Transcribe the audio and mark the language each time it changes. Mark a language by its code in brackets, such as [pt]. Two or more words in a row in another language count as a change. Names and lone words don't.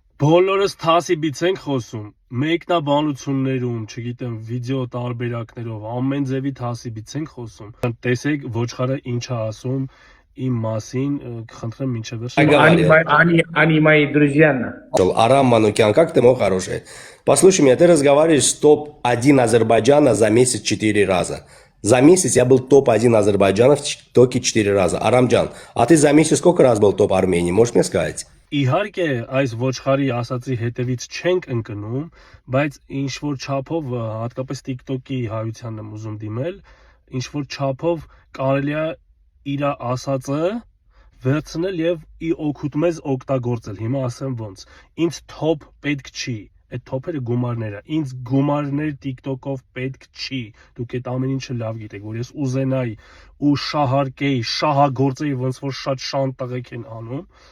[hy] Բոլորս թասիբից ենք խոսում, մեկնաբանություններում, չգիտեմ, վիդեո տարբերակներով, ամեն ձևի թասիբից ենք խոսում։ Տեսեք ոչխարը ինչ է ասում իմ մասին, կխնդրեմ մինչև վերջ։ [ru] Они мои друзья. Арам Манукян, как ты мой хороший? Послушай меня, ты разговариваешь с топ-1 Азербайджана за месяц 4 раза. За месяц я был топ-1 Азербайджана в ТикТоке 4 раза. Арамджан, а ты за месяц сколько раз был топ Армении? Можешь мне сказать? [hy] Իհարկե այս ոչխարի ասացի հետևից չենք ընկնում, բայց ինչ որ չափով հատկապես TikTok-ի հայությանն եմ ուզում դիմել, ինչ որ չափով կարելի է իր ասածը վերցնել եւ ի օգուտ մեզ օգտագործել։ Հիմա ասեմ ոնց։ Ինձ թոփ պետք չի, այդ թոփերը գումարները։ Ինձ գումարներ TikTok-ով պետք չի։ Դուք այդ ամեն ինչը լավ գիտեք, որ ես ուզենայի ու շահարկեի, շահագործեի, ոնց որ շատ շան տղեկ են անում։